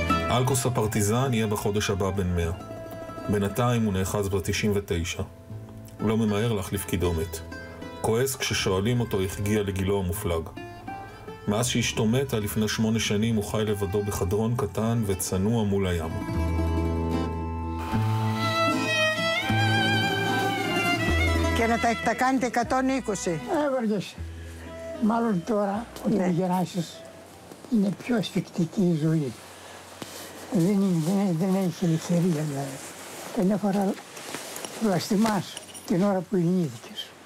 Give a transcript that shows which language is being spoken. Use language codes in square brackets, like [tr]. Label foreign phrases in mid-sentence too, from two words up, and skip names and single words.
[he] אלקוס הפרטיזן יהיה בחודש הבא בן 100. בינתיים הוא נאחז ב-99. הוא לא ממהר להחליף קידומת. כועס כששואלים אותו איך הגיע לגילו המופלג. מאז שאשתו מתה לפני 8 שנים הוא חי לבדו בחדרון קטן וצנוע מול הים. [el] Και να τα κάνετε 120. Έβαργες. Μάλλον τώρα όταν γεράσεις είναι πιο ασφικτική η ζωή. Δεν έχει ελευθερία δηλαδή. Καμιά φορά βλαστημάς την ώρα που γεννήθηκες.